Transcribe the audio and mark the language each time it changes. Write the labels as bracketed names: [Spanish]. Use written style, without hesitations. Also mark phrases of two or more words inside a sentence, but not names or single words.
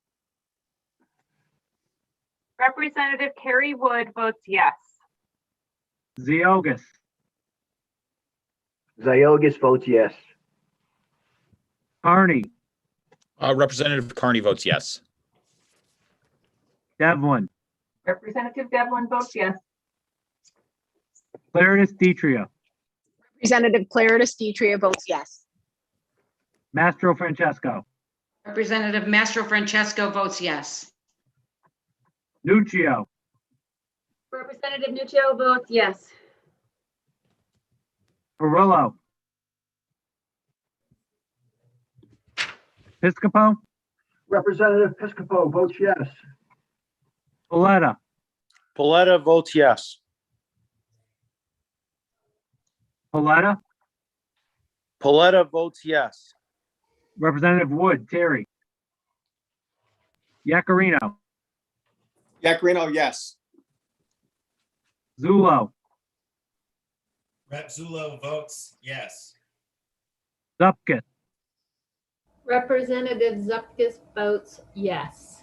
[English] Representative Carrie Wood votes yes. Ziogas, Ziogas votes yes. Carney, Representative Carney votes yes. Devlin, Representative Devlin votes yes. Claritas Detria, Representative Claritas Detria votes yes. Mastro Francesco, Representative Mastro Francesco votes yes. Nuccio, Representative Nuccio votes yes. Perillo, Piscopo, Representative Piscopo votes yes. Paletta, Paletta votes yes. Paletta, Paletta votes yes. Representative Wood, Terry, Yacarino, Yacarino, yes. Zulo, Rep Zulo votes yes. Zupkis, Representative Zupkis votes yes.